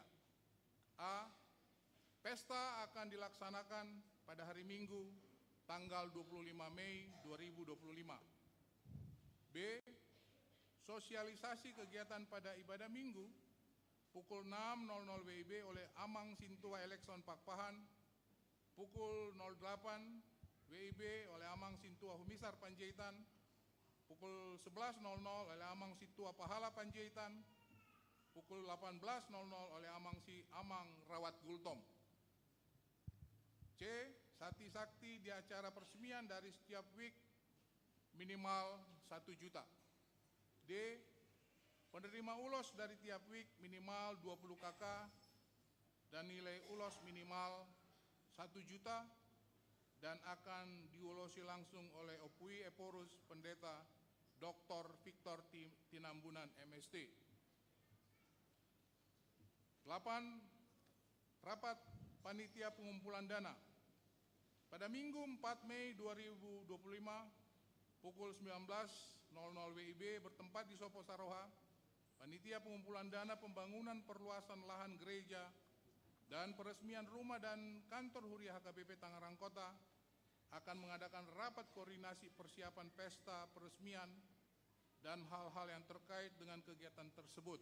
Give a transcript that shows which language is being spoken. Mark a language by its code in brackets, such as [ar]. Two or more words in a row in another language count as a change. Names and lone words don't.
[id] A. Pesta akan dilaksanakan pada hari Minggu tanggal 25 Mei 2025. B. Sosialisasi kegiatan pada ibadah Minggu pukul 6.00 WIB oleh Amang Sintua Elekson Pakpahan, pukul 08 WIB oleh Amang Sintua Humisar Panjaitan, pukul 11.00 oleh Amang Sintua Pahala Panjaitan, pukul 18.00 oleh Amang Rawat Gultom. C. Sakti-sakti di acara peresmian dari setiap WIK minimal 1 juta. D. Penerima ulos dari tiap WIK minimal 20 KK dan nilai ulos minimal 1 juta dan akan diulosi langsung oleh Opui Eporus Pendeta Dr. Victor Tinambunan MST. 8. Rapat panitia pengumpulan dana. Pada Minggu 4 Mei 2025 pukul 19.00 WIB bertempat di Sopo Saroha, Panitia Pengumpulan Dana Pembangunan Perluasan Lahan Gereja dan Peresmian Rumah dan Kantor Huria HKBP Tangerang Kota akan mengadakan rapat koordinasi persiapan pesta peresmian dan hal-hal yang terkait dengan kegiatan tersebut.